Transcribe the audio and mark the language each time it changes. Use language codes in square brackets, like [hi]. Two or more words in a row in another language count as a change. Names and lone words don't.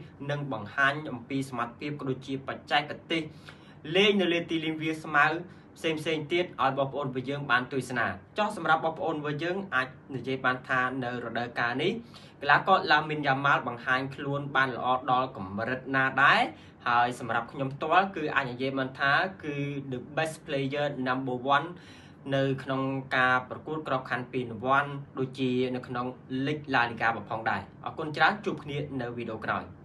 [km] នឹងបង្ហាញអំពីសមត្ថភាពក៏ដូចជាបច្ចេកទេសលេងនៅលើទីលានវាលស្មៅផ្សេងទៀត ឲ្យបងប្អូនរបស់យើងបានទស្សនាចុះសម្រាប់បងប្អូនរបស់យើងអាចនិយាយបានថានៅរដូវកាលនេះកីឡាករ Lamine Yamal បង្ហាញខ្លួនបានល្អដល់កម្រិតណាដែរហើយសម្រាប់ខ្ញុំផ្ទាល់គឺអាចនិយាយបានថាគឺ [en] the best player number 1 [km] នៅក្នុងការប្រកួតក្របខ័ណ្ឌពានរង្វាន់ដូចជានៅក្នុង League La Liga ផងដែរអរគុណច្រើនជួបគ្នានៅវីដេអូក្រោយ